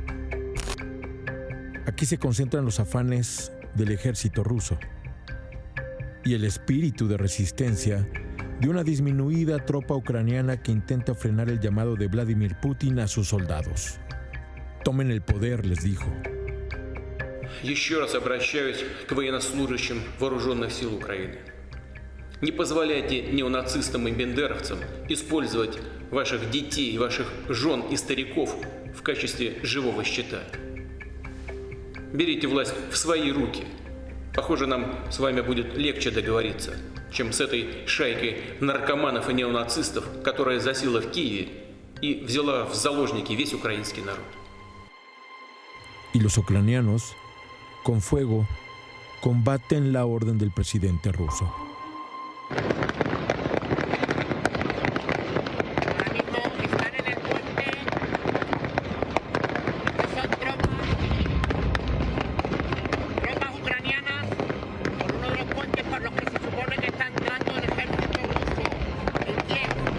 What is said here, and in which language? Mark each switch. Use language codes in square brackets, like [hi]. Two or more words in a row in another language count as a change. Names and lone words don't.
[es] Aquí se concentran los afanes del ejército ruso y el espíritu de resistencia de una disminuida tropa ucraniana que intenta frenar el llamado de Vladimir Putin a sus soldados. Tomen el poder, les dijo. [ru] Еще раз обращаюсь к военнослужащим вооруженных сил Украины. Не позволяйте неонацистам и бендеровцам использовать ваших детей, ваших жен и стариков в качестве живого щита. Берите власть в свои руки. Похоже, нам с вами будет легче договориться, чем с этой шайкой наркоманов и неонацистов, которая засела в Киеве и взяла в заложники весь украинский народ. [es] Y los ucranianos, con fuego, combaten la orden del presidente ruso. Están en el puente. Son tropas ucranianas por uno de los puentes por los que se supone que está entrando el ejército ruso en Kiev.